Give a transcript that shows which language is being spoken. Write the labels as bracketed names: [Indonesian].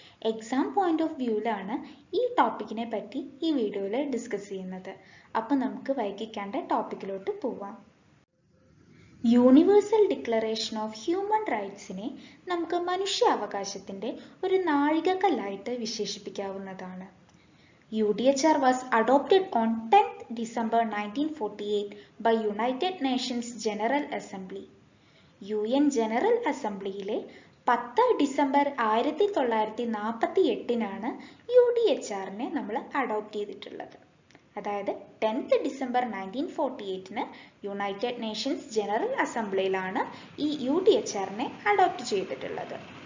[Malayalam] Exam point of വ്യൂവിലാണ് ഈ ടോപ്പിക്കിനെ പറ്റി ഈ വീഡിയോയിൽ ഡിസ്കസ് ചെയ്യുന്നത്. അപ്പം നമുക്ക് വൈകിക്കാണ്ട് ടോപ്പിക്കിലോട്ട് പോവാം. യൂണിവേഴ്സൽ ഡിക്ലറേഷൻ ഓഫ് ഹ്യൂമൻ റൈറ്റ്സിനെ നമുക്ക് മനുഷ്യാവകാശത്തിൻ്റെ ഒരു നാഴികക്കല്ലായിട്ട് വിശേഷിപ്പിക്കാവുന്നതാണ്. [English] UDHR was adopted on 10th December 1948 by United Nations General Assembly. [Malayalam] UN General Assemblyയിലെ 10 December 1948 UDHRനെ നമ്മൾ അഡോപ്റ്റ് ചെയ്തിട്ടുള്ളത്. അതായത് 10th December 1948 United Nations general അസംബ്ലിയിലാണ് ഈ UDHRനെ അഡോപ്റ്റ് ചെയ്തിട്ടുള്ളത്.